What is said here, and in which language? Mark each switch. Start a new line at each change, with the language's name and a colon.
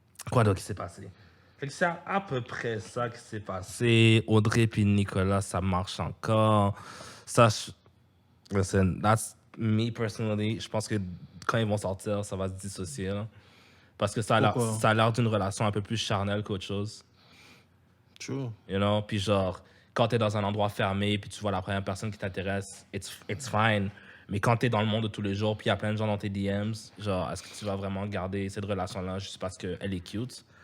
French: Quoi d'autre qui s'est passé? Fait que c'est à peu près ça qui s'est passé. Audrey puis Nicolas, ça marche encore.
English: Ça, listen, that's me personally.
French: Je pense que quand ils vont sortir, ça va se dissocier. Là. Parce que ça a l'air d'une relation un peu plus charnelle qu'autre chose.
English: True. You know?
French: Puis genre, quand t'es dans un endroit fermé, puis tu vois la première personne qui t'intéresse,
English: it's fine.
French: Mais quand t'es dans le monde de tous les jours, puis il y a plein de gens dans tes DMs, genre, est-ce que tu vas vraiment garder cette relation-là juste parce qu'elle est cute?